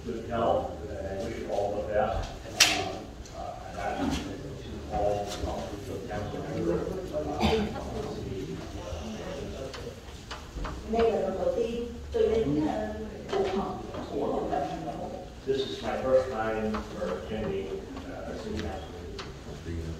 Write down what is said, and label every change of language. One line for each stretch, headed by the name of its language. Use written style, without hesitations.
English: well, and wish you all the best. And that is to all the council members.
Vietnamese: Đây là lần đầu tiên tôi đến cuộc họp của hội đồng thành phố.
English: This is my first time for attending a city council meeting.